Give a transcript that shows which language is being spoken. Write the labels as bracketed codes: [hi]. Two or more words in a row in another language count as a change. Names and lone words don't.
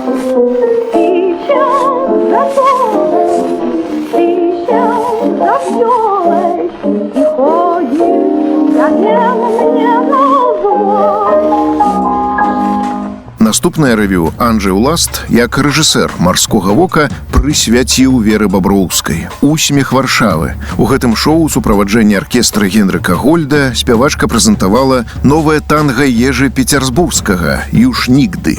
[pl] I się zasłonąłeś, i się zawziąłeś i chodzisz za mnie na złość. [be] Наступнае рэвю Анджэй Уласт, як рэжысэр «Марскога вока», прысвяціў Веры Баброўскай «Усмех Варшавы». У гэтым шоу у суправаджэнні аркестра Генрыка Гольда спявачка прэзентавала новае танга Ежы Пецярсбургскага «Юж нігды».